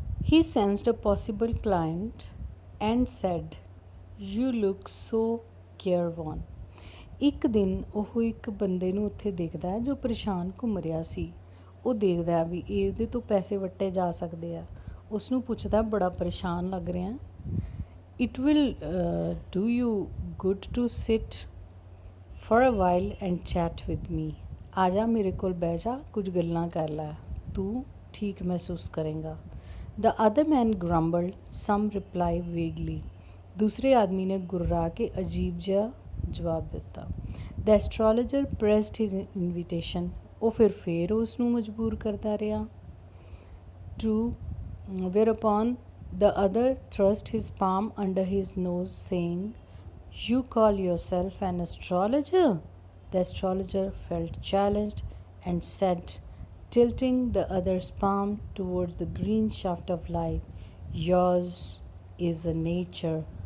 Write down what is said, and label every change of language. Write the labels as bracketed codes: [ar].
[en] He sensed a possible client and said, "You look so careworn." [pa] ਇੱਕ ਦਿਨ ਉਹ ਇੱਕ ਬੰਦੇ ਨੂੰ ਉੱਥੇ ਦੇਖਦਾ ਹੈ ਜੋ ਪਰੇਸ਼ਾਨ ਘੁੰਮ ਰਿਹਾ ਸੀ। ਉਹ ਦੇਖਦਾ ਵੀ ਇਹਦੇ ਤੋਂ ਪੈਸੇ ਵੱਟੇ ਜਾ ਸਕਦੇ ਆ। ਉਸ ਨੂੰ ਪੁੱਛਦਾ, ਬੜਾ ਪਰੇਸ਼ਾਨ ਲੱਗ ਰਿਹਾ। [en] "It will do you good to sit for a while and chat with me." [pa] ਆ ਜਾ ਮੇਰੇ ਕੋਲ ਬਹਿ ਜਾ, ਕੁਝ ਗੱਲਾਂ ਕਰ ਲੈ, ਤੂੰ ਠੀਕ ਮਹਿਸੂਸ ਕਰੇਗਾ। [en] The other man grumbled some reply vaguely. [pa] दूसरे आदमी ने गुर्रा के अजीब जिहा जवाब दिता। [en] The astrologer pressed his invitation. [pa] वो फिर उसनू मजबूर करता रहा। [en] To whereupon the other thrust his palm under his nose, saying, "You call yourself an astrologer?" The astrologer felt challenged and said, tilting the other's palm towards the green shaft of light, "Yours is a nature."